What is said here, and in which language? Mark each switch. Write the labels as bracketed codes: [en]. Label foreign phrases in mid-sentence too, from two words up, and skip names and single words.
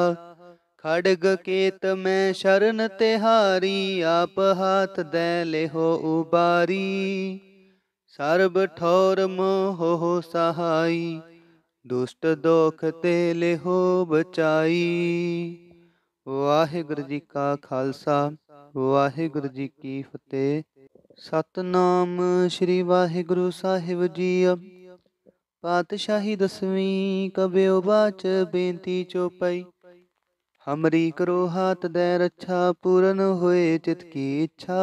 [pa] ਖੜਗ ਕੇਤ ਮੈਂ ਸ਼ਰਣ ਤਿਹਾਰੀ ਆਪ ਹਾਥ ਦੇ ਲੇਹੋ ਉਬਾਰੀ। ਸਰਬ ਠੌਰ ਮੋਹ ਹੋ ਸਹਾਈ ਦੁਸ਼ਟ ਦੋਖ ਤੇ ਲੇਹੋ ਬਚਾਈ। ਵਾਹਿਗੁਰੂ ਜੀ ਕਾ ਖਾਲਸਾ ਵਾਹਿਗੁਰੂ ਜੀ ਕੀ ਫਤਿਹ। ਸਤਨਾਮ ਸ੍ਰੀ ਵਾਹਿਗੁਰੂ ਸਾਹਿਬ ਜੀਓ। ਪਾਤਸ਼ਾਹੀ ਦਸਵੀਂ ਕਬਿਓ ਬਾਚ ਬੇਨਤੀ ਚੋਪਈ। ਹਮਰੀ ਕਰੋ ਹਾਥ ਦੈ ਰੱਛਾ ਪੂਰਨ ਹੋਏ ਚਿਤ ਕੀ ਇੱਛਾ।